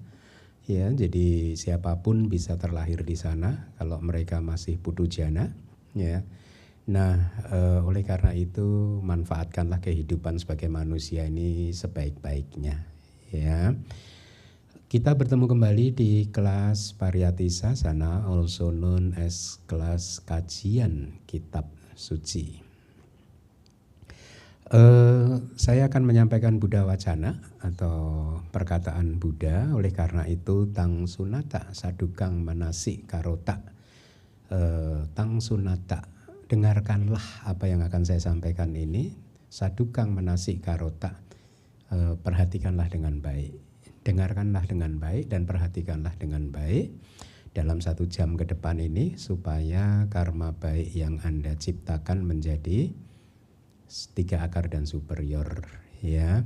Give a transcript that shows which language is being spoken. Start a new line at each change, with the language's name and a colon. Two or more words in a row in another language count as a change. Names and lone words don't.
Indonesian: Ya, jadi siapapun bisa terlahir di sana kalau mereka masih putu jana. Ya. Nah, oleh karena itu manfaatkanlah kehidupan sebagai manusia ini sebaik-baiknya. Ya. Kita bertemu kembali di kelas Pariyati Sasana,
English: also known as
Indonesian: kelas kajian kitab suci. Saya akan menyampaikan Buddha Wacana atau perkataan Buddha. Oleh karena itu
Pali: tang sunata sadukang manasi karota. Tang sunata,
Indonesian: dengarkanlah apa yang akan saya sampaikan ini.
Pali: Sadukang manasi karota,
Indonesian: perhatikanlah dengan baik.
Pali: Dengarkanlah dengan baik dan perhatikanlah dengan baik dalam 1 jam ke depan ini, supaya karma baik yang Anda ciptakan menjadi 3 akar dan superior ya.